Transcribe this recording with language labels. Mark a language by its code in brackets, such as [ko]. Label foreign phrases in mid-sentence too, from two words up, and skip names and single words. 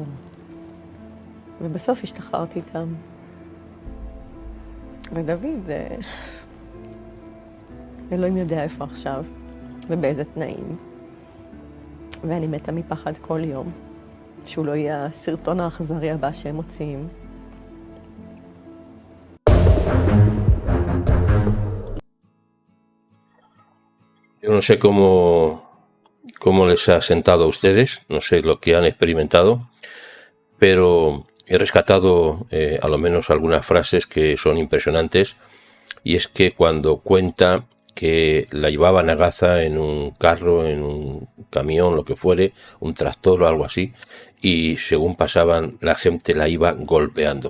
[he] ובסוף השתחררתי איתם. ודוד, אלוהים יודע איפה עכשיו ובאיזה תנאים. ואני מתה מפחד כל יום, שהוא לא יהיה הסרטון האכזרי הבא שהם מוציאים. [es] Yo no sé cómo les ha sentado a ustedes, no sé lo que han experimentado, pero he rescatado a lo menos algunas frases que son impresionantes, y es que cuando cuenta que la llevaban a Gaza en un carro, en un camión, lo que fuere, un tractor o algo así, y según pasaban la gente la iba golpeando.